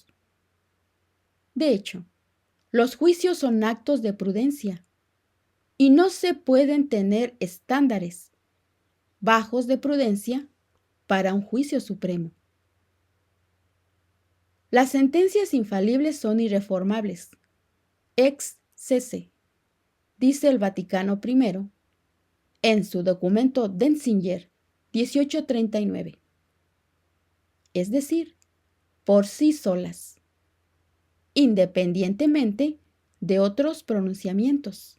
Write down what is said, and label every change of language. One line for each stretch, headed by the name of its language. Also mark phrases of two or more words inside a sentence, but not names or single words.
Spanish: De hecho, los juicios son actos de prudencia y no se pueden tener estándares bajos de prudencia para un juicio supremo. Las sentencias infalibles son irreformables,
Latin: ex sese,
Spanish: dice el Vaticano I en su documento Denzinger 1839. Es decir, por sí solas, independientemente de otros pronunciamientos.